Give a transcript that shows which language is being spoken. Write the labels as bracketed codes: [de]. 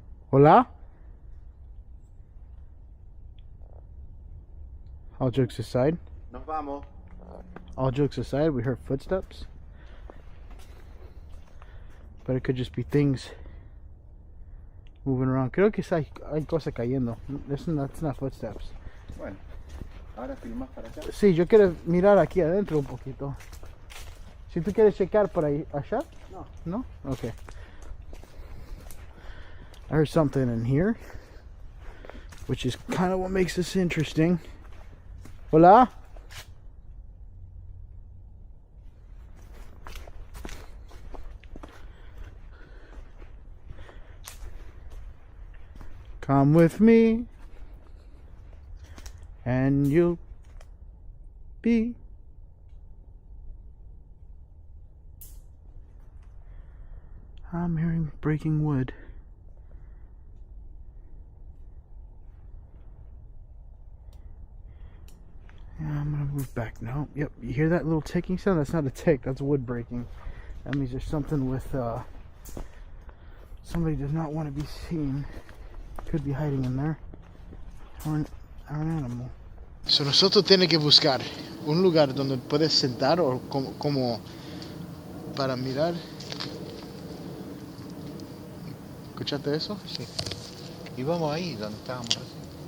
[es] Hola? [en] All jokes aside. [es] Nos vamos. [en] All jokes aside, we heard footsteps. But it could just be things moving around. [es] Creo que hay cosas cayendo. [en] That's not footsteps. [es] Bueno, ahora filmas para acá. Sí, yo quiero mirar aquí adentro un poquito. Si tú quieres checar por ahí, allá? No. [en] No? Okay. I heard something in here, which is kind of what makes this interesting. Hola? Come with me and you'll be I'm hearing breaking wood. Yeah, I'm gonna move back now. Yep, you hear that little ticking sound? That's not a tick, that's wood breaking. That means there's something with somebody does not want to be seen. Could be hiding in there. Or an animal. [es] So nosotros tenemos que buscar un lugar donde puedes sentar o como para mirar. ¿Escuchaste eso? Sí. Y vamos ahí donde estábamos recién.